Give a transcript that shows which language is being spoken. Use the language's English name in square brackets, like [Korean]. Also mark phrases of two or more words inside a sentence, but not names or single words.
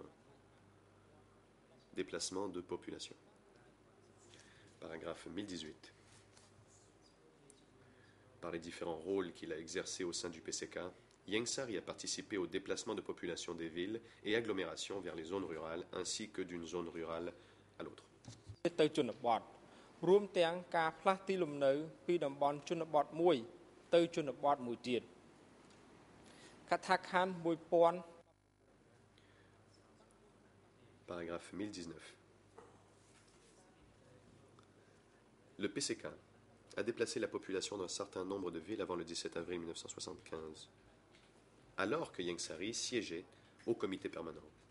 [French] Déplacement de population. Paragraphe 1018. Par les différents rôles qu'il a exercés au sein du PCK, Ieng Sary a participé au déplacement de population des villes et agglomérations vers les zones rurales, ainsi que d'une zone rurale à l'autre. [Khmer] ទៅជនបទរួមទាំងការផ្លាស់ទីលំនៅពីតំបន់ជនបទមួយទៅជនបទមួយទៀតកថាខណ្ឌ1000 [French] Paragraphe 1019. Le PCK a déplacé la population d'un certain nombre de villes avant le 17 avril 1975, alors que Ieng Sary siégeait au comité permanent.